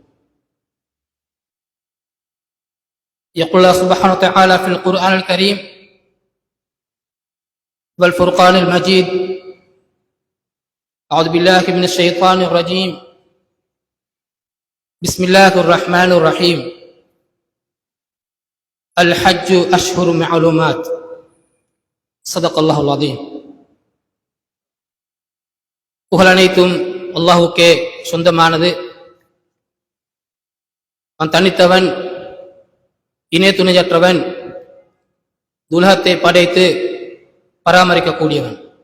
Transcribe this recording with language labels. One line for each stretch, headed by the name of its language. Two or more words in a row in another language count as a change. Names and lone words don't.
Arabic: يقول الله سبحانه وتعالى في القرآن الكريم والفرقان المجيد: أعوذ بالله من الشيطان الرجيم، بسم الله الرحمن الرحيم. الحج أشهر معلومات. صدق الله العظيم.
Tamil: புகழனைத்தும் அல்லாஹுக்கே சொந்தமானது. அவன் தனித்தவன், இணை துணையற்றவன், உலகத்தை படைத்து பராமரிக்கக்கூடியவன்.